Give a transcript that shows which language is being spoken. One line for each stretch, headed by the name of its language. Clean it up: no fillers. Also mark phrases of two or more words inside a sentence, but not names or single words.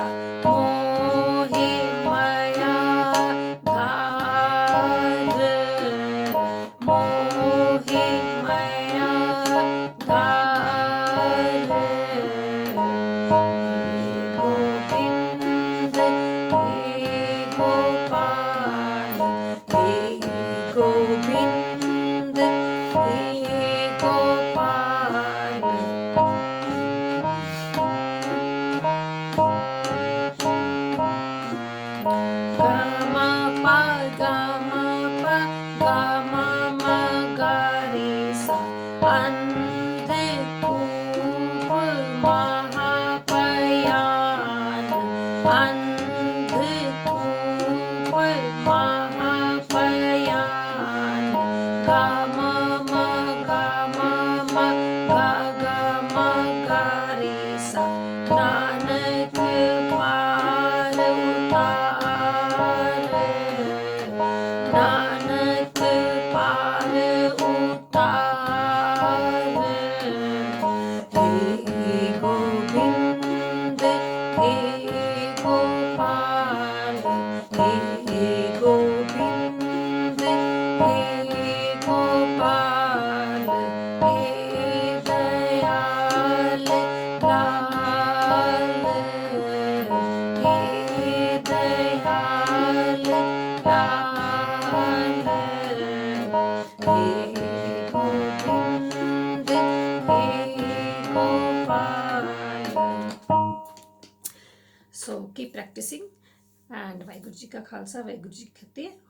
Hindi: मोहे माया धार मोहे माया धार. गोविंद हे गोपाल हे गोविंद हे गोपाल. Ga ma pa ga ma pa ga ma ma ga re sa. अंधकूप महापयान अंधकूप महापयान. गा ma ma ga ma ma ga ga ma ga re sa. नानक पार उतार नानक पार उतार. हे गोविंद हे गोपाल हे गोविंद हे गोपाल. हे दयाल लाल हे दयाल लाल हे गोविंद हे gopal.
English: So keep practicing and
Hindi: वाहिगुरु जी का खालसा वाहिगुरु जी की फतेह.